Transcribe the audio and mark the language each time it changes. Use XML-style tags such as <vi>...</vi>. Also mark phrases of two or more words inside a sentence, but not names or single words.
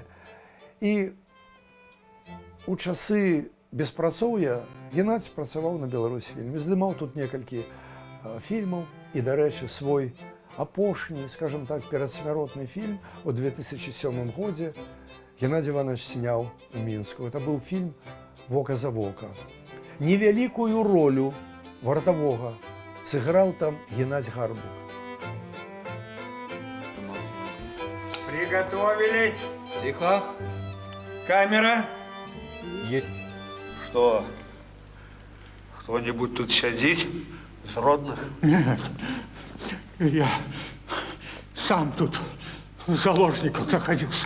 <be>І у часы беспрацоўя Геннадзь працаваў на Беларусьфільме, здымаў тут некалькі фільмаў і, дарэчы, свой апошні, скажем так, перадсмяротны фільм у 2007 годзе Геннадзь Іванович сняў у Мінску. Это быў фільм «Вока за вока». Невялікую ролю вартавога сыграў там Геннадзь Гарбук.</be> <ru>Приготовились. Тихо. Камера. Есть. Что? Кто-нибудь тут сидит из родных? Нет, я сам тут заложником находился.</ru>